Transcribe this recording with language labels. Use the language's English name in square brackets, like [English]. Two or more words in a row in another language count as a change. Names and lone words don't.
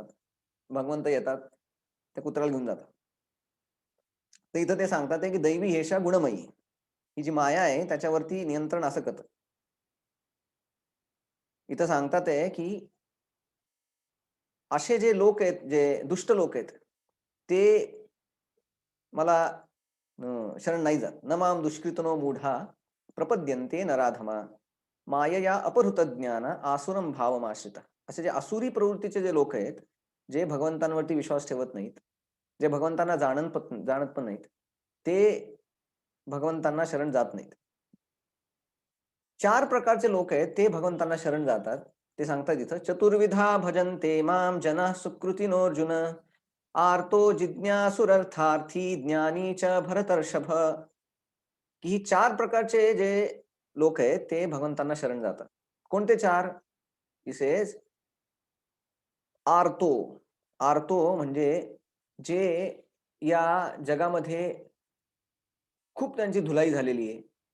[Marathi] भगवंत येतात, त्या कुत्र्याला घेऊन जातात. तर इथं ते सांगतात आहे, की [Sanskrit] दैवी हेषा गुणमयी. [Marathi] ही जी माया आहे त्याच्यावरती नियंत्रण असं करतं. इथं सांगतात आहे, की असे जे लोक आहेत, जे दुष्ट लोक आहेत, ते मला शरण नाही जात. [Sanskrit] "न मां दुष्कृतिनो मूढा प्रपद्यन्ते नराधमा, मायया अपहृत ज्ञान आसुरं भावमाश्रिता." [Marathi] असे जे आसुरी प्रवृत्तीचे जे लोक आहेत, जे भगवंतांवरती विश्वास ठेवत नाहीत, जे भगवंतांना जाणत पण नाहीत, ते भगवंतांना शरण जात नाहीत. 4 प्रकारचे लोक आहेत, ते भगवंतांना शरण जातात. ते सांगतात इथं, [Sanskrit] "चतुर्विधा भजन्ते मां जनाः सुकृतिनोऽर्जुन, आर्तो जिज्ञासुरर्थार्थी ज्ञानी च भरतर्षभ." [Marathi] की ही 4 प्रकारचे जे लोक आहेत, ते भगवंतांना शरण जातात. कोणते 4? ही सेज आर्तो. आर्तो म्हणजे जे या जगामध्ये खूप त्यांची धुलाई झालेली आहे.